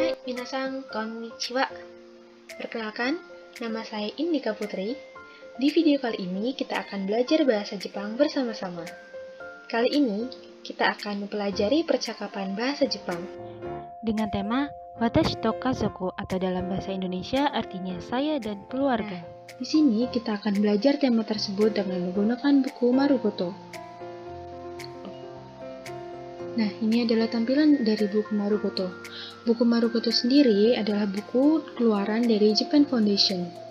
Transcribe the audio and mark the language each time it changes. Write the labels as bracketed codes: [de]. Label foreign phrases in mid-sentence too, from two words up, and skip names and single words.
[ja] みなさん こんにちは. [id] Perkenalkan, nama saya Indika Putri. Di video kali ini kita akan belajar bahasa Jepang bersama-sama. Kali ini kita akan mempelajari percakapan bahasa Jepang dengan tema [ja] 私と家族 [id] atau dalam bahasa Indonesia artinya saya dan keluarga. Di sini kita akan belajar tema tersebut dengan menggunakan buku Marugoto. Nah, ini adalah tampilan dari buku Marugoto. Buku Marugoto sendiri adalah buku keluaran dari Japan Foundation.